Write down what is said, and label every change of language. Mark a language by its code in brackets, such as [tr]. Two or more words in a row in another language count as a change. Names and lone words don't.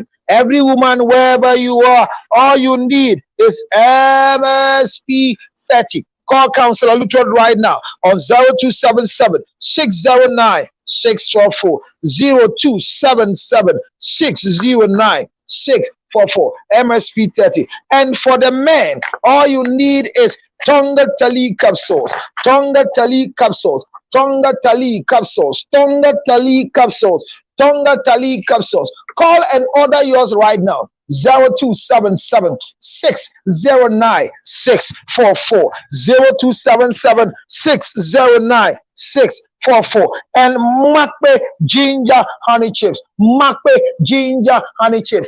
[en] Every woman, wherever you are, all you need is MSP 30. Call Counselor Lutrod right now on 0277 609 644. 0277 609 644. MSP 30. And for the men, all you need is Tonga Tali capsules. Tonga Tali capsules. Tonga Tali capsules. Tonga Tali capsules. Tonga Tali capsules. Call and order yours right now. 0277 609 644. 0277 609 644. And Makpe ginger honey chips. Makpe ginger honey chips.